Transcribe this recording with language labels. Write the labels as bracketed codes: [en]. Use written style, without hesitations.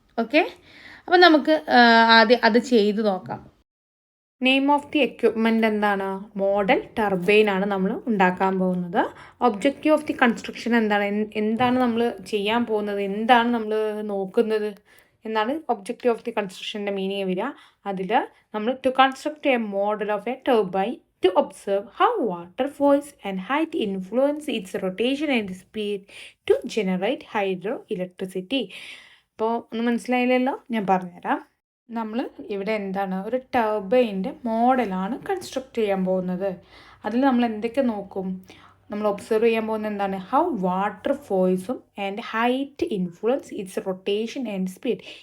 [ml] Okay, അപ്പോൾ നമുക്ക് ആദ്യം അത് ചെയ്ത് നോക്കാം. [en] name of the equipment [ml] എന്താണ്? മോഡൽ ടർബൈൻ ആണ് നമ്മൾ ഉണ്ടാക്കാൻ പോകുന്നത്. [en] objective of the construction [ml] എന്താണ് നമ്മൾ ചെയ്യാൻ പോകുന്നത്, എന്താണ് നമ്മൾ നോക്കുന്നത് എന്നാണ് ഒബ്ജക്റ്റീവ് ഓഫ് ദി കൺസ്ട്രക്ഷൻ്റെ മീനിങ് വരിക. അതിൽ നമ്മൾ [en] To construct a model of a turbine to observe how water force and height influence its rotation and speed to generate hydroelectricity. [ml] അപ്പോൾ ഒന്ന് മനസ്സിലായില്ലല്ലോ, ഞാൻ പറഞ്ഞുതരാം. നമ്മൾ ഇവിടെ എന്താണ്, ഒരു ടർബൈൻ്റെ മോഡലാണ് കൺസ്ട്രക്ട് ചെയ്യാൻ പോകുന്നത്. അതിൽ നമ്മൾ എന്തൊക്കെ നോക്കും? നമ്മൾ ഒബ്സർവ് ചെയ്യാൻ പോകുന്നത് എന്താണ്? [en] How water ഫോഴ്സും and height influence its rotation and speed.